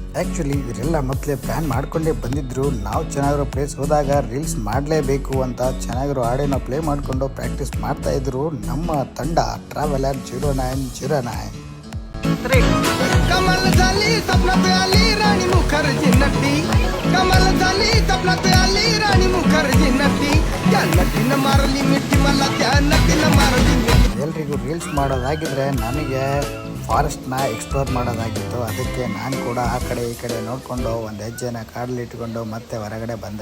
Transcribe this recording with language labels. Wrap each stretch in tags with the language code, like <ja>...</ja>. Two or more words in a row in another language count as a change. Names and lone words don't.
<kn>ಆ್ಯಕ್ಚುಲಿ ಇವರೆಲ್ಲ ಮೊದಲೇ ಪ್ಲ್ಯಾನ್ ಮಾಡ್ಕೊಂಡೇ ಬಂದಿದ್ದರು. ನಾವು ಚೆನ್ನಾಗಿರೋ ಪ್ಲೇಸ್ ಹೋದಾಗ ರೀಲ್ಸ್ ಮಾಡಲೇಬೇಕು ಅಂತ ಚೆನ್ನಾಗಿರೋ ಆಡಿಯೋನ ಪ್ಲೇ ಮಾಡಿಕೊಂಡು ಪ್ರಾಕ್ಟೀಸ್ ಮಾಡ್ತಾಯಿದ್ರು ನಮ್ಮ ತಂಡ ಟ್ರಾವೆಲರ್ 0909.</kn> <mr>कमल झाली स्वप्नात आली राणी मुखर्जी नटी. कमल झाली स्वप्नात आली राणी मुखर्जी नटी. त्या नटीनं मारली मिठी मला, त्या नटीनं मारली मिठी.</mr> <kn>ಎಲ್ರಿಗೂ ರೀಲ್ಸ್ ಮಾಡೋದಾಗಿದ್ರೆ ನನಗೆ ಫಾರೆಸ್ಟ್ನ ಎಕ್ಸ್ಪ್ಲೋರ್ ಮಾಡೋದಾಗಿತ್ತು. ಅದಕ್ಕೆ ನಾನು ಕೂಡ ಆ ಕಡೆ ಈ ಕಡೆ ನೋಡಿಕೊಂಡು ಒಂದು ಹೆಜ್ಜೆನ ಕಾಡಲ್ಲಿ ಇಟ್ಕೊಂಡು ಮತ್ತೆ ಹೊರಗಡೆ ಬಂದೆ.</kn>